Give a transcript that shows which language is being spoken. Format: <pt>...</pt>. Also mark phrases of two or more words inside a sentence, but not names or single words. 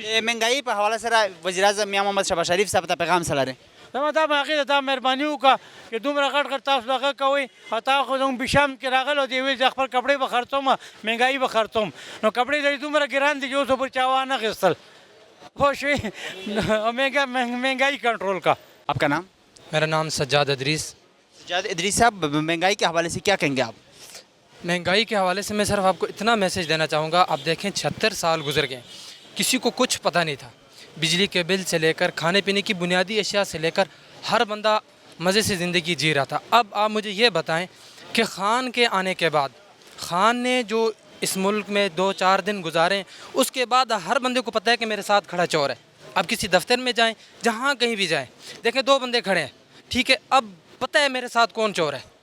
<ps>مهنګایي په حواله سره وزیر اعظم میا محمد شهباز شریف صاحب ته پیغام څه لري دا دا هغې ته مهرباني وکړه چې دومره غټ غټ تاسو دغه کوئ او تا خو زموږ بشام کې راغلی دی ویل چې خپل کپړې به خرڅوم مهنګایي به خرڅوم نو کپړې د دومره ګران دي چې اوس پر چا وانه اخیستل پوه شوې او مهنګایي کنټرول کا</ps> <ur>آپ کا نام میرا نام سجاد ادریس سجاد ادریس صاحب مہنگائی کے حوالے سے کیا کہیں گے آپ مہنگائی کے حوالے سے میں صرف آپ کو اتنا میسیج دینا چاہوں گا آپ دیکھیں 76 سال گزر گئے کسی کو کچھ پتہ نہیں تھا بجلی کے بل سے لے کر کھانے پینے کی بنیادی اشیاء سے لے کر ہر بندہ مزے سے زندگی جی رہا تھا اب آپ مجھے یہ بتائیں کہ خان کے آنے کے بعد خان نے جو اس ملک میں 2-4 دن گزارے اس کے بعد ہر بندے کو پتہ ہے کہ میرے ساتھ کھڑا چور ہے اب کسی دفتر میں جائیں جہاں کہیں بھی جائیں دیکھیں 2 بندے کھڑے ہیں ٹھیک ہے اب پتہ ہے میرے ساتھ کون چور ہے</ur>